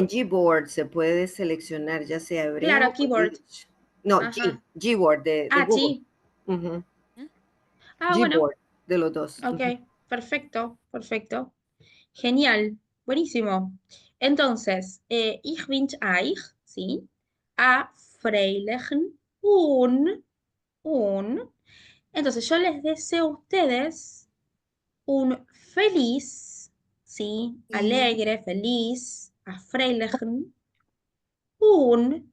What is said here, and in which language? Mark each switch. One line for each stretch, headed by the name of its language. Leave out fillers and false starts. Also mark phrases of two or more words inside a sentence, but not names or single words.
Spanish: Ujú. Gboard se puede seleccionar ya sea Claro, hebreo o keyboard. yiddish. No, Ajá. Gboard de Ah, Google. sí. Ujú. Ah, bueno. Gboard, de los dos. Ok. Ujú. Perfecto, perfecto. Genial. Buenísimo. Entonces,
Yiddish: איך ווינטשע אײַך,
Spanish: ¿sí?
Yiddish: אַ פֿריילעכן און.
Spanish: Entonces, yo les deseo a ustedes un feliz, ¿sí? Y Alegre, feliz,
Yiddish: אַ פֿריילעכן און.